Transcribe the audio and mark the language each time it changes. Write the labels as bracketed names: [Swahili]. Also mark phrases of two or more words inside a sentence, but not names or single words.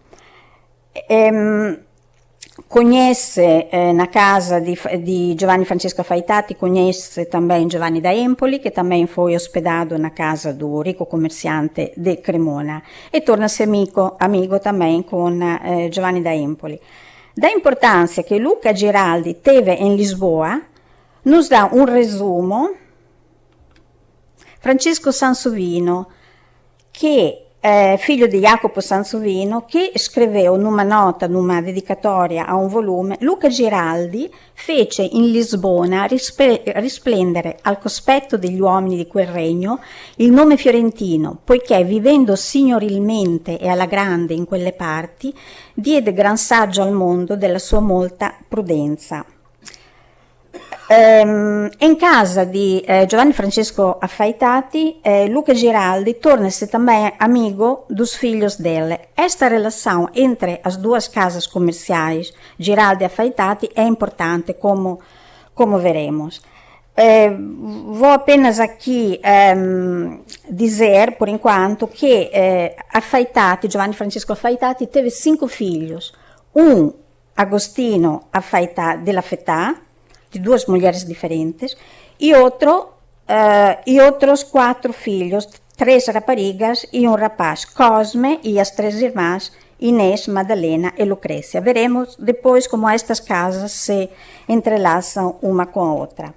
[Portuguese] Conhece, na casa de Giovanni Francesco Faitati, conhece também Giovanni da Empoli, che também foi hospedado na casa do rico comerciante de Cremona, e torna-se amigo também com Giovanni da Empoli. Da importância que Luca Giraldi teve em Lisboa, nos dá um resumo Francesco Sansovino, che [Italian] figlio di Jacopo Sansovino, che [Portuguese] scriveu numa nota, numa dedicatoria [Italian] a un volume, Luca Giraldi fece in Lisbona risplendere al cospetto degli uomini di quel regno il nome fiorentino, poiché vivendo signorilmente e alla grande in quelle parti, diede gran saggio al mondo della sua molta prudenza. [Portuguese] In casa de Giovanni Francesco Faitati, Luca Giraldi torna-se também amigo dos filhos dele. Esta relação entre as duas casas comerciais, Giraldi e Faitati, é importante, como veremos. Vou apenas aqui dizer, por enquanto, que Giovanni Francesco Faitati teve 5 filhos. Agostino della Fetà, de 2 mulheres diferentes, e outros 4 filhos, 3 raparigas e um rapaz, Cosme, e as 3 irmãs, Inês, Madalena e Lucrécia. Veremos depois como estas casas se entrelaçam uma com a outra.